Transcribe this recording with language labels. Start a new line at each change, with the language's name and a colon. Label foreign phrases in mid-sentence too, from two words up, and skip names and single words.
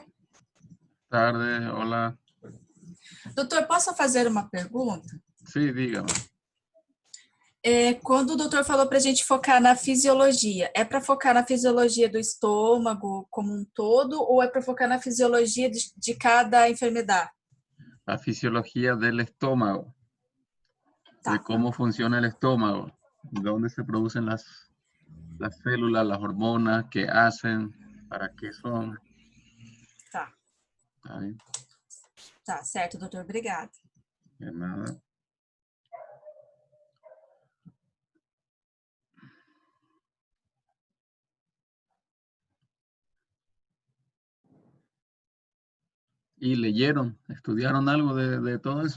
Spanish: Tarde, hola.
Portuguese: Doutor, posso fazer uma pergunta?
Spanish: Sí, dígame.
Portuguese: Quando o doutor falou para a gente focar na fisiologia, é para focar na fisiologia do estômago como um todo ou é para focar na fisiologia de cada enfermedade?
Spanish: La fisiología del estómago. De
Portuguese: Tá,
Spanish: cómo funciona el estómago. Dónde se producen las células, las hormonas, qué hacen, para qué son.
Portuguese: tá,
Spanish: ¿Está bien?
Portuguese: tá, certo, doutor, obrigada.
Spanish: De nada. ¿Y leyeron, estudiaron algo de todo eso?